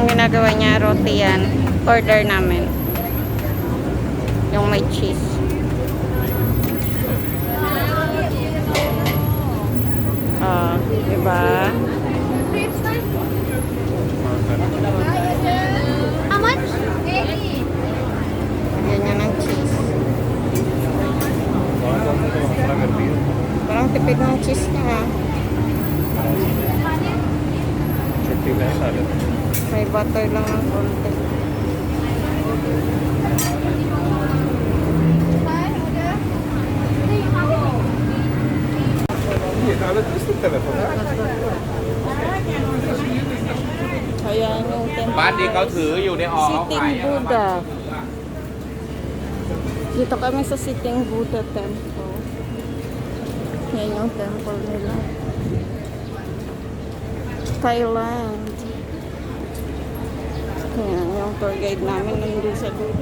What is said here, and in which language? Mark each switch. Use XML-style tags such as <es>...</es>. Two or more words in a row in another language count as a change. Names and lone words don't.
<tl>ginagawa niya, roti yan. Order namin. Yung may cheese. Diba?</tl> <en>How much?</en> <tl>Ganyan ang cheese. Parang tipid ng cheese niya. May butter lang ang konti. Ayan yung temple.</tl> <th>บ้านนี้เขาถืออยู่ในออ</th> <en>Sitting Buddha.</en> <tl>Dito kami sa Sitting Buddha Temple. Yan yung temple nila. Thailand. Yan yung tour guide namin nandun sa dulo.</tl>